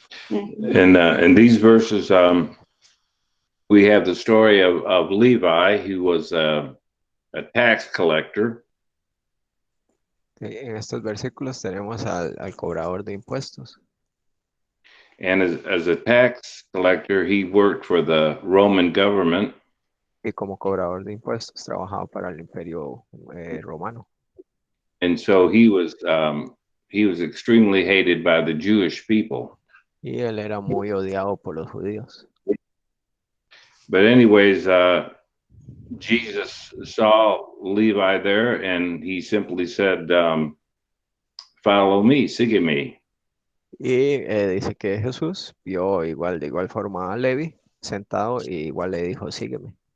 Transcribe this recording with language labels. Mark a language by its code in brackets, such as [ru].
[en] In these verses, we have the story of Levi, who was a tax collector. [es] En estos versículos tenemos al cobrador de impuestos. [en] And as a tax collector, he worked for the Roman government. [es] Y como cobrador de impuestos trabajaba para el imperio romano. [en] And so he was extremely hated by the Jewish people. [es] Y él era muy odiado por los judíos. [en] But anyways, Jesus saw Levi there, and he simply said, follow me, [es] sígueme. Y dice que Jesús vio de igual forma a Levi sentado y igual le dijo, sígueme.